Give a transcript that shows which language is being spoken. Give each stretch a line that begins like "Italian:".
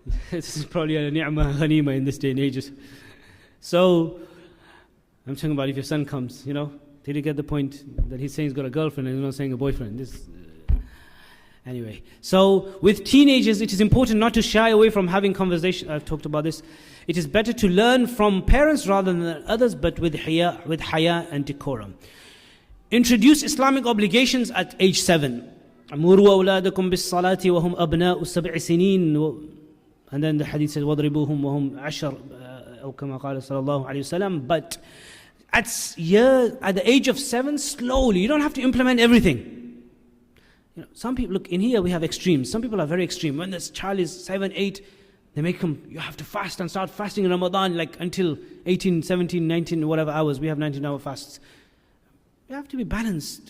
English: This is probably a ni'mah ghanima in this day and age. So, I'm talking about if your son comes, did you get the point that he's saying he's got a girlfriend and he's not saying a boyfriend? Anyway, so with teenagers, it is important not to shy away from having conversation. I've talked about this. It is better to learn from parents rather than others, but with haya and decorum. Introduce Islamic obligations at age 7.
Arabic: أمروا أولادكم بالصلاة وهم أبناء 7 سنين.
English: And then the hadith says
Arabic: وَضْرِبُوهُمْ وَهُمْ عَشَرٌ أو كما قال صلى الله عليه وسلم.
English: But at the age of 7, slowly. You don't have to implement everything. Some people, look, in here we have extremes. Some people are very extreme. When this child is 7, 8, they make him, you have to fast and start fasting in Ramadan until 18, 17, 19, whatever hours. We have 19-hour fasts. You have to be balanced.